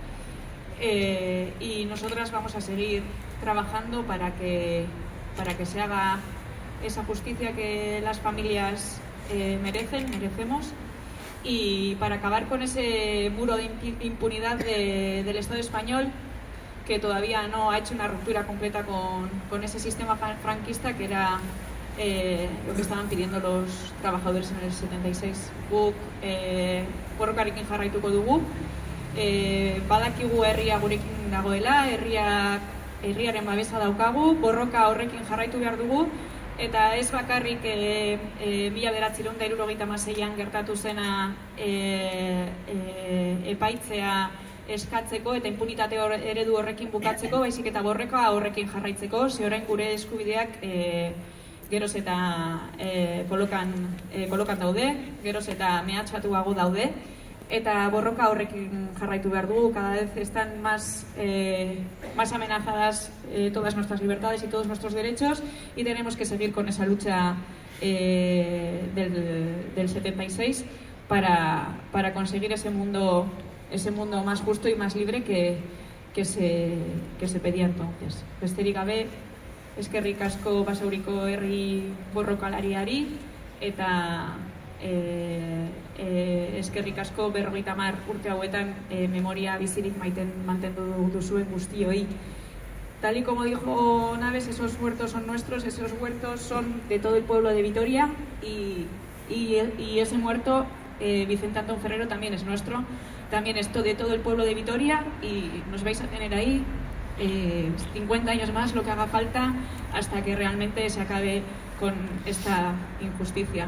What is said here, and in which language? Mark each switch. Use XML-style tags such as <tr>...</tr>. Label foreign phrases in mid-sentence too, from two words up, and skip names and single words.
<es>y nosotras vamos a seguir trabajando para que se haga esa justicia que las familias merecemos, y para acabar con ese muro de impunidad del Estado español, que todavía no ha hecho una ruptura completa con ese sistema franquista, que era lo que estaban pidiendo los trabajadores en el 76.</es> <eu>Guk borrokarekin jarraituko dugu, badakigu herria gurekin dagoela, herriaren babesa daukagu, borroka horrekin jarraitu behar dugu, eta ez bakarrik 1976an gertatu zena epaitzea eskatzeko eta impunitate eredu horrekin bukatzeko, baizik eta borroka horrekin jarraitzeko, ze orain gure eskubideak geroz eta kolokan daude, geroz eta mehatxatuago daude, eta borroka horrekin jarraitu behar dugu.</eu> <es>Cada vez están más amenazadas todas nuestras libertades y todos nuestros derechos, y tenemos que seguir con esa lucha del 76 para conseguir ese mundo más justo y más libre que se pedía entonces.</es> <eu>Besterik gabe, eskerrik asko Basauriko herri borrokalariari, eta eskerrik asko 50 urte hauetan memoria bizirik mantendu duzuen guztioi.</eu> <es>Tal y como dijo Naves, esos huertos son nuestros, esos huertos son de todo el pueblo de Vitoria, y ese muerto, Vicente Antón Ferrero, también es nuestro, también es de todo el pueblo de Vitoria, y nos vais a tener ahí 50 años más, lo que haga falta, hasta que realmente se acabe con esta injusticia.</es>